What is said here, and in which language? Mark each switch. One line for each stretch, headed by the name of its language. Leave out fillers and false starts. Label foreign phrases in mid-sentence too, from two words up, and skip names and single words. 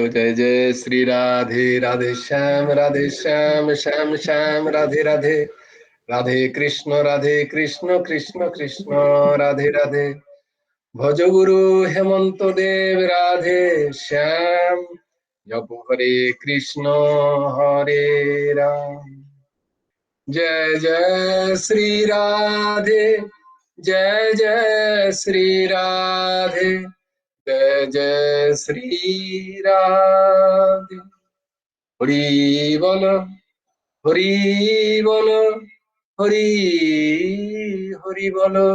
Bangla: জয় জয় শ্রী রাধে রাধে শ্যাম, রাধে শ্যাম, শ্যাম শ্যাম, রাধে রাধে, রাধে কৃষ্ণ কৃষ্ণ কৃষ্ণ রাধে রাধে। ভজ গুরু হেমন্ত দেব রাধে শ্যাম। জপ হরে কৃষ্ণ হরে রাম।
Hindi: जय जय श्री राधे, जय जय श्री राधे, जय जय श्री राधे। हरि बोल, हरि बोल, हरि हरि बोल।